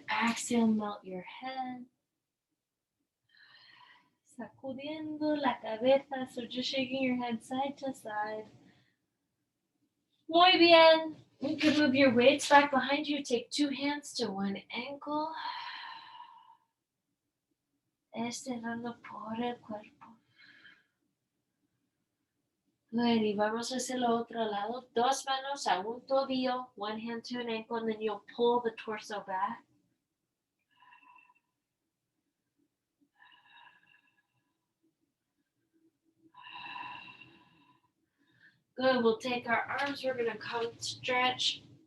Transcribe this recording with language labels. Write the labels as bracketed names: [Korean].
[English] Exhale, melt your head. [Spanish] Sacudiendo la cabeza, [English] so just shaking your head side to side. [Spanish] Muy bien. [English] You can move your weights back behind you. Take 2 hands to one ankle. [Spanish] Estirando por el cuerpo. Good. Y vamos hacia el otro lado. 2 manos a un tobillo. [English] 1 hand to an ankle, and then you'll pull the torso back. Good. We'll take our arms. We're going to come stretch.